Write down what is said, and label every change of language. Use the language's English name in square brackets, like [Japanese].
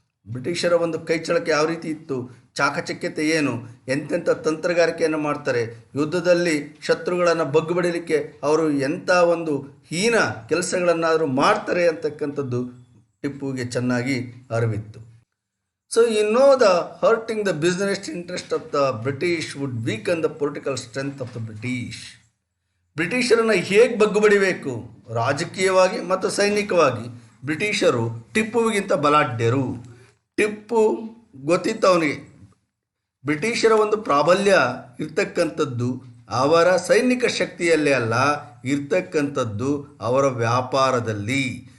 [Kannada] ಬ್ರಿಟಿಷರ ಒಂದು ಕೈಚಳಕ ಯಾವ ರೀತಿ ಇತ್ತು, ಚಾಕಚಕ್ಯತೆ ಏನು, ಎಂತೆಂಥ ತಂತ್ರಗಾರಿಕೆಯನ್ನು ಮಾಡ್ತಾರೆ, ಯುದ್ಧದಲ್ಲಿ ಶತ್ರುಗಳನ್ನು ಬಗ್ಗು ಬಡಿಲಿಕ್ಕೆ ಅವರು ಎಂಥ ಒಂದು ಹೀನ ಕೆಲಸಗಳನ್ನಾದರೂ ಮಾಡ್ತಾರೆ ಅಂತಕ್ಕಂಥದ್ದು ಟಿಪ್ಪುವಿಗೆ ಚೆನ್ನಾಗಿ ಅರಿವಿತ್ತು. [English] So you know the hurting the business interest of the British would weaken the political strength of the British. [Kannada] ಬ್ರಿಟಿಷರನ್ನು ಹೇಗೆ ಬಗ್ಗು ಬಡಿಬೇಕು, ರಾಜಕೀಯವಾಗಿ ಮತ್ತು ಸೈನಿಕವಾಗಿ ಬ್ರಿಟಿಷರು ಟಿಪ್ಪುವಿಗಿಂತ ಬಲಾಢ್ಯರು. ಟಿಪ್ಪು ಗೊತ್ತಿತ್ತು ಅವನಿಗೆ ಬ್ರಿಟಿಷರ ಒಂದು ಪ್ರಾಬಲ್ಯ ಇರ್ತಕ್ಕಂಥದ್ದು ಅವರ ಸೈನಿಕ ಶಕ್ತಿಯಲ್ಲೇ ಅಲ್ಲ, ಇರ್ತಕ್ಕಂಥದ್ದು ಅವರ ವ್ಯಾಪಾರದಲ್ಲಿ.